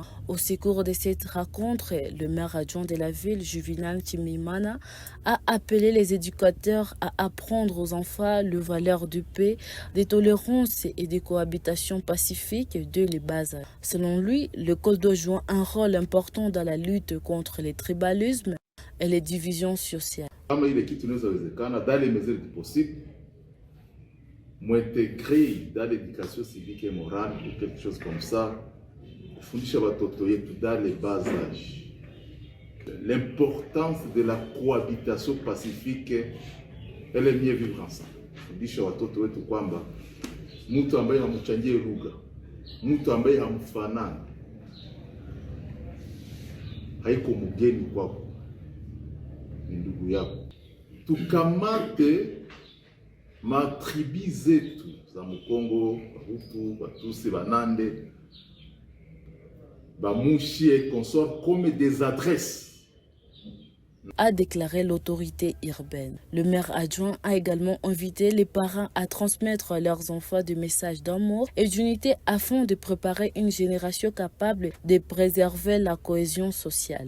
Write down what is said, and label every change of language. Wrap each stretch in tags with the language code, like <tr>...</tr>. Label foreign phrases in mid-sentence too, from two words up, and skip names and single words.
<fr>Au secours de cette rencontre, le maire adjoint de la ville, Juvenal Timimana, a appelé les éducateurs à apprendre aux enfants les valeurs de paix, de tolérance et de cohabitation pacifique dès les bas âges. Selon lui, l'école doit jouer un rôle important dans la lutte contre le tribalisme et les divisions sociales.</fr> <sw>Kama ile kitu inawezekana</sw> <fr>dans les mesures possibles, m'intégrer dans l'éducation civique et morale ou quelque chose comme ça,</fr> <sw>kufundisha watoto yetu</sw> <fr>dans les bas âges. L'importance de la cohabitation pacifique et le mieux vivre ensemble.</fr> <sw>Kufundisha watoto wetu kwamba mtu ambaye hamchangie lugha, mtu ambaye hamfanani haiko mgeni kwako, ni ndugu yako. Tukamate matribi zetu za Mukongo, Bahutu, Batusi, Banande, Bamushi</sw> <fr>et consorts comme des adresses, a déclaré l'autorité urbaine. Le maire adjoint a également invité les parents à transmettre à leurs enfants des messages d'amour et d'unité afin de préparer une génération capable de préserver la cohésion sociale.</fr>